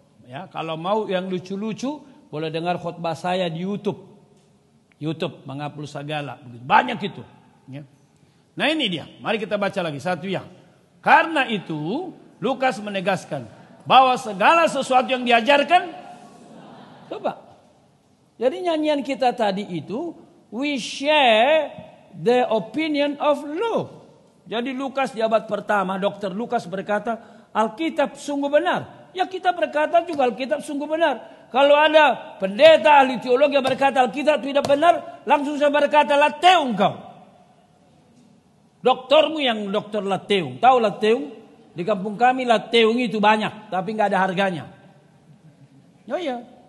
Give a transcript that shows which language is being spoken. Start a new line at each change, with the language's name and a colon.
Indonesian: Ya, kalau mau yang lucu-lucu, boleh dengar khotbah saya di YouTube. YouTube Mangapul Sagala. Banyak itu. Ya. Nah ini dia. Mari kita baca lagi satu yang. Karena itu Lukas menegaskan bahwa segala sesuatu yang diajarkan. Coba. Jadi nyanyian kita tadi itu.
English: We share the opinion of Luke.
Indonesian: Jadi Lukas di abad pertama. Dr. Lukas berkata Alkitab sungguh benar. Ya kita berkata juga Alkitab sungguh benar. Kalau ada pendeta ahli teologi yang berkata Alkitab tidak benar, langsung saya berkata lateung kau. Doktormu yang dokter lateung. Tahu lateung? Di kampung kami lateung itu banyak, tapi nggak ada harganya. Oh iya.